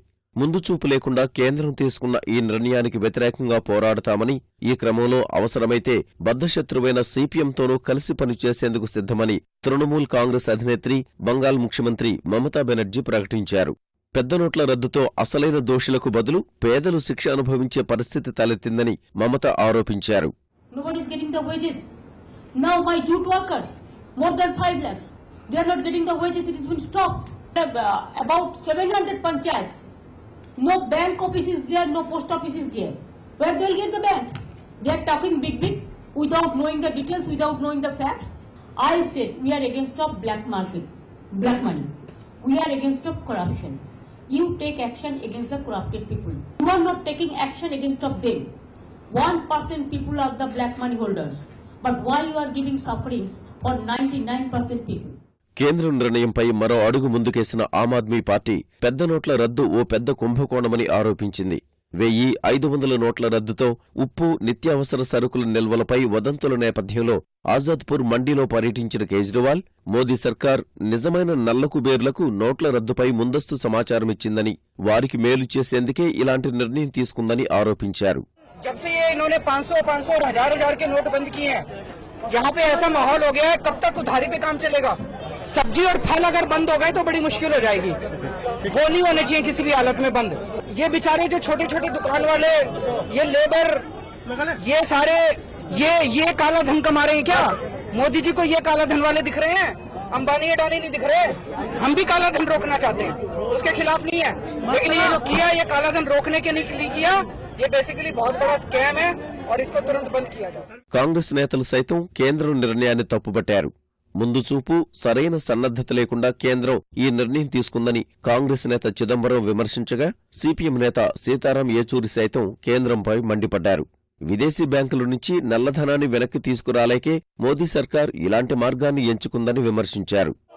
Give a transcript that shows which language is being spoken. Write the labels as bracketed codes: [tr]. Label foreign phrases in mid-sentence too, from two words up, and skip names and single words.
[te] ముందుచూపు లేకుండా కేంద్రం తీసుకున్న ఈ నిర్ణయానికి వ్యతిరేకంగా పోరాడతామని, ఈ క్రమంలో అవసరమైతే బద్ధశత్రువైన సిపిఎంతోనూ కలిసి పనిచేసేందుకు సిద్ధమని తృణమూల్ కాంగ్రెస్ అధినేత్రి, బంగాల్ ముఖ్యమంత్రి మమతా బెనర్జీ ప్రకటించారు. పెద్ద నోట్ల రద్దుతో అసలైన దోషులకు బదులు పేదలు శిక్ష అనుభవించే పరిస్థితి తలెత్తిందని మమత ఆరోపించారు. [en] More than 5 lakhs. They are not getting the wages. It has been stopped. About 700 panchayats. No bank office is there, no post office is there. Where they will get the bank? They are talking big without knowing the details, without knowing the facts. I said we are against of black market, black money. We are against of corruption. You take action against the corrupted people. You are not taking action against of them. 1% people are the black money holders. But why you are giving sufferings for 99% people? [te] కేంద్రం నిర్ణయంపై మరో అడుగు ముందుకేసిన ఆమ్ ఆద్మీ పార్టీ పెద్ద నోట్ల రద్దు ఓ పెద్ద కుంభకోణమని ఆరోపించింది. 1500 నోట్ల రద్దుతో ఉప్పు, నిత్యావసర సరుకుల నిల్వలపై వదంతుల నేపథ్యంలో ఆజాద్పూర్ మండీలో పర్యటించిన కేజ్రీవాల్, మోదీ సర్కార్ నిజమైన నల్లకుబేర్లకు నోట్ల రద్దుపై ముందస్తు సమాచారమిచ్చిందని, వారికి మేలు చేసేందుకే ఇలాంటి నిర్ణయం తీసుకుందని ఆరోపించారు. [hi] जब से ये इन्होंने 500 और हजार के नोट बंद किए हैं, यहाँ पे ऐसा माहौल हो गया है, कब तक उधारी पे काम चलेगा? सब्जी और फल अगर बंद हो गए तो बड़ी मुश्किल हो जाएगी. वो नहीं होने चाहिए किसी भी हालत में बंद. ये बेचारे जो छोटे छोटे दुकान वाले, ये लेबर, ये सारे ये काला धन कमा रहे हैं क्या? मोदी जी को ये काला धन वाले दिख रहे हैं? अंबानी अडानी नहीं दिख रहे? हम भी काला धन रोकना चाहते हैं, उसके खिलाफ नहीं है, लेकिन ये जो किया ये काला धन रोकने के लिए किया. ये बेसिकली बहुत बड़ा स्कैम है और इसको तुरंत बंद किया जाए. [te] కాంగ్రెస్ నేతలు సైతం కేంద్రం నిర్ణయాన్ని తప్పుపట్టారు. ముందు చూపు, సరైన సన్నద్ధత లేకుండా కేంద్రం ఈ నిర్ణయం తీసుకుందని కాంగ్రెస్ నేత చిదంబరం విమర్శించగా, సిపిఎం నేత సీతారాం ఏచూరి సైతం కేంద్రంపై మండిపడ్డారు. విదేశీ బ్యాంకుల నుంచి నల్లధనాన్ని వెనక్కి తీసుకురాలేకే మోదీ సర్కార్ ఇలాంటి మార్గాన్ని ఎంచుకుందని విమర్శించారు.